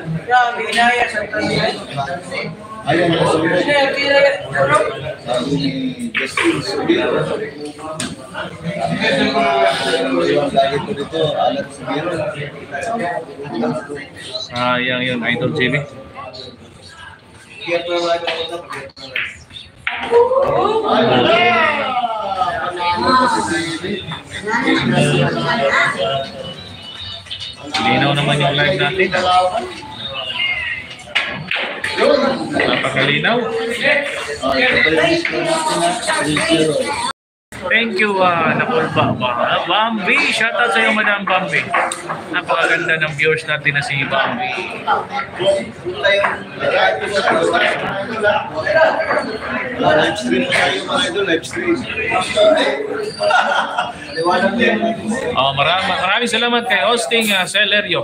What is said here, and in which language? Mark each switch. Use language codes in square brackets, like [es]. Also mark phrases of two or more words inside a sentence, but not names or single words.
[tl] Ayun na sabi ni Justin Subiro. Lagi ko dito, alat Subiro. Yang yun, Idol JB. Linaw naman yung live natin. Napakalinaw. [en] Thank you, [tl] Nakulba. Bambi, shoutout sa iyo, Madam Bambi. Napakaganda ng viewers natin na si Bambi. [en] Live stream [tl] tayo mga idol, [en] live stream. [tl] Maraming salamat kay Austin Celerio.